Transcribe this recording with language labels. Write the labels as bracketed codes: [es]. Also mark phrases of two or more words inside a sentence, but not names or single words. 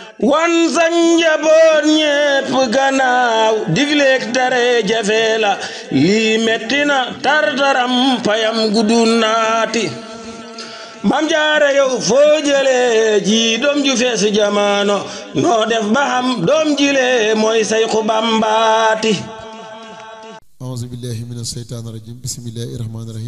[wo] Wan sa njaboot ñépp gannaaw, digleek tere jafe la, lii metti na, tartaram payam gudu naati. Maam Jaara yow foo jëlee ji doom ju fees jamano, noo def ba xam doom jile mooy Sayxu Bambaati. [ar] أعوذ بالله من الشيطان الرجيم. بسم الله الرحمن الرحيم.